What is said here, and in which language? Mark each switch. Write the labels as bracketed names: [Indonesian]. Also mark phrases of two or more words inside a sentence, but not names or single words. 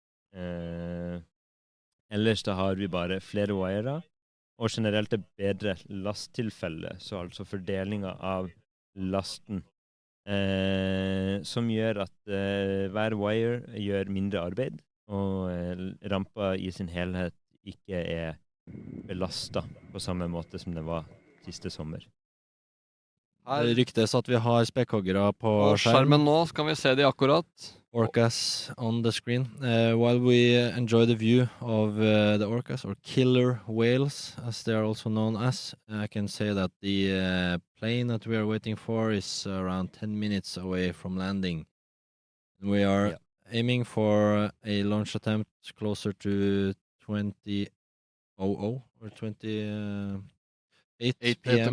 [Norwegian] Ellers da har vi bare flere wirer, og generelt er bedre lasttilfelle, så altså fordelinga av lasten, som gjør at hver wire gjør mindre arbeid, og rampa i sin helhet ikke er belastet på samme måte som det var siste sommer. Det ryktes at vi har spekkhoggere på skjermen nå, skal vi se de akkurat. [English] Orcas on the screen. While we enjoy the view of the orcas, or killer whales, as they are also known as, I can say that the plane that we are waiting for is around 10 minutes away from landing. We are aiming for a launch attempt closer to 20:00 or 8 p.m.